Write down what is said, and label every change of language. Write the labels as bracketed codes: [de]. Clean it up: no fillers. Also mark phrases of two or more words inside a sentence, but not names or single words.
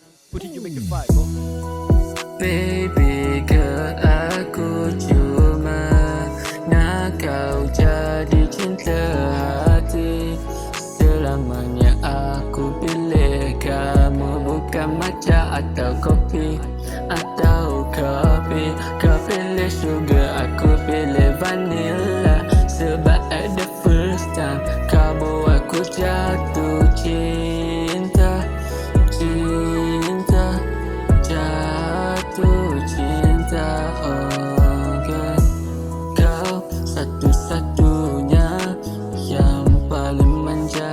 [en] Put it, you make it vibe, bro. Baby girl, [ms] aku cuma nak kau jadi cinta hati. Selamanya aku pilih kamu, bukan matcha atau kopi atau kopi. Kau pilih sugar, aku pilih vanilla. Sebab [en] at the first time [ms] kau buat aku jatuh cinta. Cinta, jatuh cinta, oh girl. Kau satu-satunya yang paling manja.